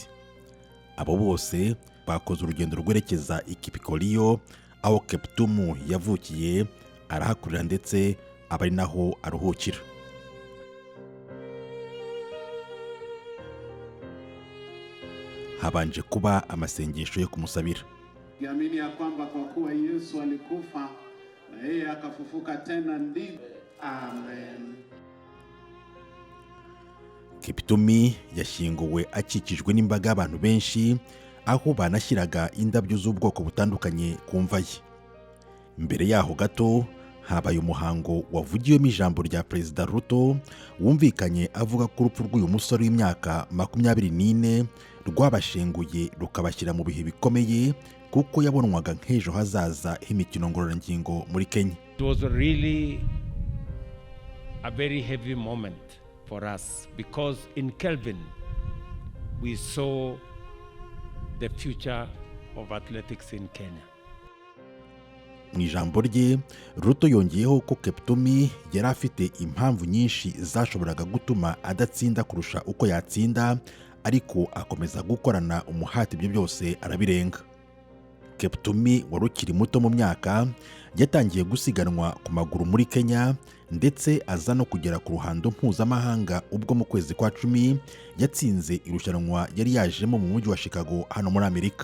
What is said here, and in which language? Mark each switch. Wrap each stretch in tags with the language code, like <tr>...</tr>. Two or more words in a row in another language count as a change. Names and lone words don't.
<rw>Abo bose bakoze urugendo rwerekeza i Chepkorio aho Kiptum yavukiye, arahakurira ndetse aba ari naho aruhukira. Habanje kuba amasengesho yo kumusabira.</rw> <sw>Kiamini ya kwamba kwa kuwa Yesu alikufa na yeye akafufuka tena ndivyo. Amen.</sw> <rw>Kiptum yashyinguwe akikijwe n'imbaga y'abantu benshi, aho banashyiraga indabyo z'ubwoko butandukanye ku mva ye. Mbere yaho gato habaye umuhango wavugiwemo ijambo rya Perezida Ruto wumvikanye avuga ko urupfu rw'uyu musore w'imyaka 24 rwabashenguye rukabashyira mu bihe bikomeye kuko yabonwaga nk'ejo hazaza h'imikino ngororangingo muri Kenya.</rw> <en>It was really a very heavy moment for us because in Kelvin we saw the future of athletics in Kenya.</en> <rw>Mu ijambo rye Ruto yongeyeho ko Kiptum yari afite impamvu nyinshi zashoboraga gutuma adatsinda kurusha uko yatsinda, ariko akomeza gukorana umuhati ibyo byose arabirenga. Kiptum wari ukiri muto mu myaka yatangiye gusiganwa ku maguru muri Kenya ndetse aza no kugera ku ruhando mpuzamahanga ubwo mu kwezi kwa 10 yatsinze irushanwa yari yajemo mu mujyi wa Chicago hano muri Amerika.</rw>